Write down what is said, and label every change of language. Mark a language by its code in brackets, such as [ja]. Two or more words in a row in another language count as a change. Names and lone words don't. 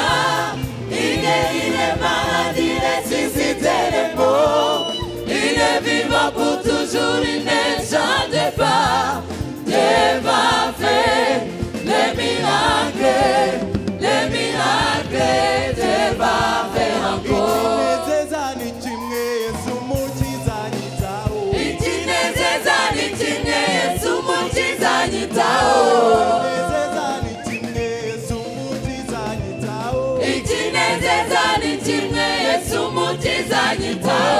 [fr] Il guérit les maladies, ressuscite les morts. Il est vivant pour toujours, il ne change pas. Dieu va faire les miracles, Dieu va faire encore. [rw] Ikinezeza ni kimwe Yesu umukiza anyitaho. Ikinezeza ni kimwe Yesu umukiza anyitaho. Ikinezeza ni kimwe Yesu umukiza anyitaho. Ikinezeza ni kimwe Yesu umukiza anyitaho.